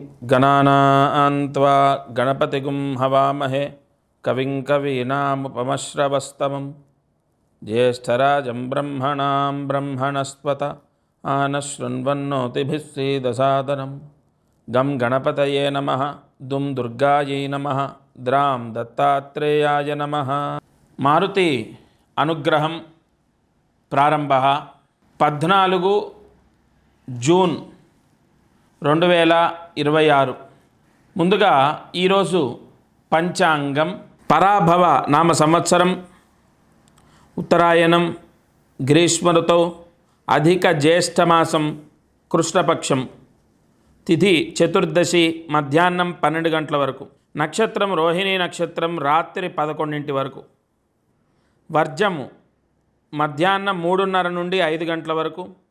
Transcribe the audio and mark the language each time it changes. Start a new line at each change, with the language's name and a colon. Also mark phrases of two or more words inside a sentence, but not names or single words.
Sanskrit: गणानां त्वा गणपतिगुं हवामहे कविं कवीनामुपमश्रवस्तमं ज्येष्ठराजं ब्रह्मणां ब्रह्मणस्पत आनशृण्वन्नोतिभिः सीदसादनं गं गणपतये नमः दुं दुर्गायै नमः द्रां दत्तात्रेयाय नमः। मारुति अनुग्रहं प्रारंभः 14 జూన్ 2026।
Telugu: ముందుగా ఈరోజు పంచాంగం పరాభవ నామ సంవత్సరం ఉత్తరాయణం గ్రీష్మ ఋతువు అధిక జ్యేష్ఠమాసం కృష్ణపక్షం తిథి చతుర్దశి మధ్యాహ్నం 12 గంటల వరకు, నక్షత్రం రోహిణీ నక్షత్రం రాత్రి 11 వరకు, వర్జము మధ్యాహ్నం 3:30 నుండి 5 గంటల వరకు,